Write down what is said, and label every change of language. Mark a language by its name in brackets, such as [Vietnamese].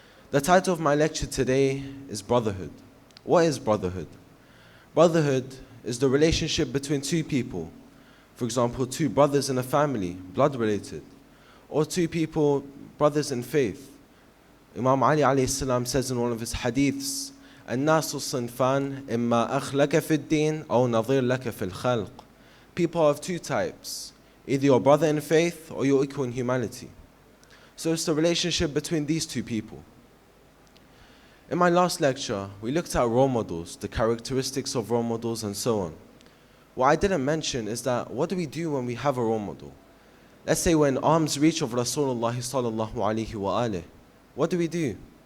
[English] The title of my lecture today is Brotherhood. What is brotherhood? Brotherhood is the relationship between two people. For example, two brothers in a family, blood related. Or two people, brothers in faith. Imam Ali alayhi salam says in one of his hadiths, [Arabic] الناس صنفان إما أخ لك في الدين أو نظير لك في الخلق. [English] People are of two types, either your brother in faith or your equal in humanity. So it's the relationship between these two people. In my last lecture, we looked at role models, the characteristics of role models and so on. What I didn't mention is that what do we do when we have a role model? Let's say we're in arm's reach of Rasulullah sallallahu alaihi wa alih. What do?